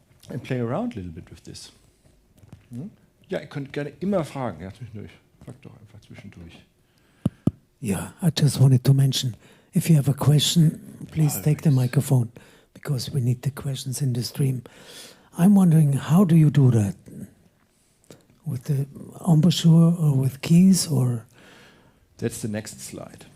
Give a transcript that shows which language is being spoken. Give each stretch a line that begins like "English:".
English: And play around a little bit with this. Hm?
German: Ja, ihr könnt gerne immer fragen. Ja, zwischendurch. Fragt doch einfach zwischendurch.
English: Yeah, I just wanted to mention, if you have a question, please take the microphone, because we need the questions in the stream. I'm wondering, how do you do that? With the embouchure or with keys or? That's the next slide.